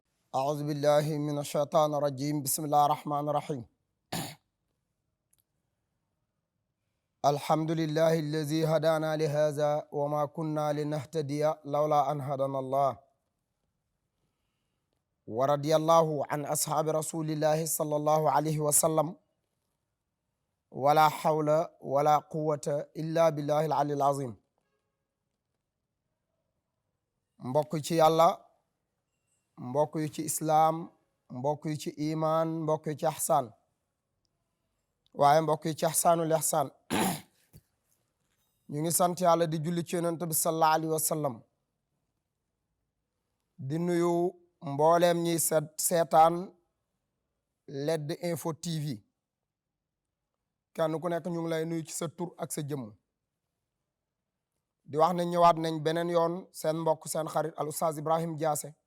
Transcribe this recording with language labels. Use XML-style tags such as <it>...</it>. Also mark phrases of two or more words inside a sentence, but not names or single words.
<ar>أعوذ بالله من الشيطان الرجيم بسم الله الرحمن الرحيم الحمد لله الذي هدانا لهذا وما كنا لنهتدي لولا أن هدانا الله ورضي الله عن أصحاب رسول الله صلى الله عليه وسلم ولا حول ولا قوة إلا بالله العلي العظيم</ar> <wo>mbokk ci yàlla mbokk yu ci islaam mbokk yu ci iman mbokk yu ci ihsaan waaye mbokk yu ci ihsaanul ihsaan ñu ngi sant yàlla di julli ci yonent bi</wo> <ar>صلى الله عليه وسلم</ar> <wo>di nuyu mbooleem ñiy seetaan LED Info TV kenn ku nekk ñu ngi lay nuyu ci sa tur ak sa jëmm di wax ne ñëwaat nañ beneen yoon seen mbokk seen xarit al Oustaz Ibrahim Diasse</wo>